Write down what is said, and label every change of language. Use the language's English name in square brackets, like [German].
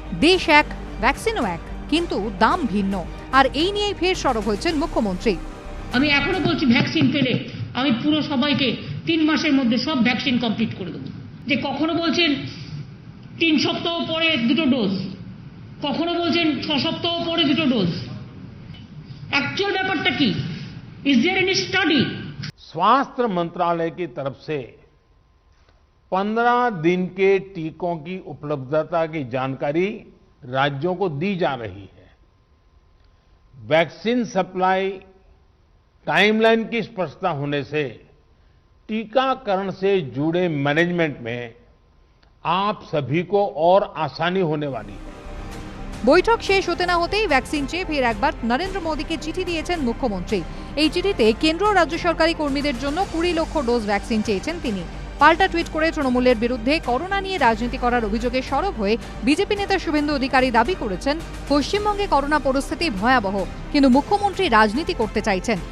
[Bangla] দেশ এক, ভ্যাকসিনও এক, কিন্তু দাম ভিন্ন। আর এই নিয়েই ফের সরব হয়েছেন মুখ্যমন্ত্রী। আমি এখনো বলছি ভ্যাকসিন পেলে আমি পুরো সবাইকে 3 মাসের মধ্যে সব ভ্যাকসিন কমপ্লিট করে দেবো। যে কখনো বলছেন 3 সপ্তাহ পরে 2টো ডোজ, কখনো বলছেন 6 সপ্তাহ পরে 2টো ডোজ। অ্যাকচুয়াল ব্যাপারটা কি? [English] Is there any study? [Hindi] स्वास्थ्य मंत्रालय की तरफ से 15 दिन के टीकों की उपलब्धता की जानकारी राज्यों को दी जा रही है। वैक्सीन सप्लाई टाइमलाइन की स्पष्टता होने से टीकाकरण से जुड़े मैनेजमेंट में आप सभी को और आसानी होने वाली है। [Bangla] বৈঠক শেষ হতে না হতেই ভ্যাকসিন চেয়ে ফের একবার নরেন্দ্র মোদীকে চিঠি দিয়েছেন মুখ্যমন্ত্রী। এই চিঠিতে কেন্দ্র ও রাজ্য সরকারি কর্মীদের জন্য 20 লক্ষ ডোজ ভ্যাকসিন চেয়েছেন তিনি। পাল্টা টুইট করে তৃণমূলের বিরুদ্ধে করোনা নিয়ে রাজনীতি করার অভিযোগে সরব হয়ে বিজেপি নেতা শুভেন্দু অধিকারী দাবি করেছেন পশ্চিমবঙ্গে করোনা পরিস্থিতি ভয়াবহ, কিন্তু মুখ্যমন্ত্রী রাজনীতি করতে চাইছেন।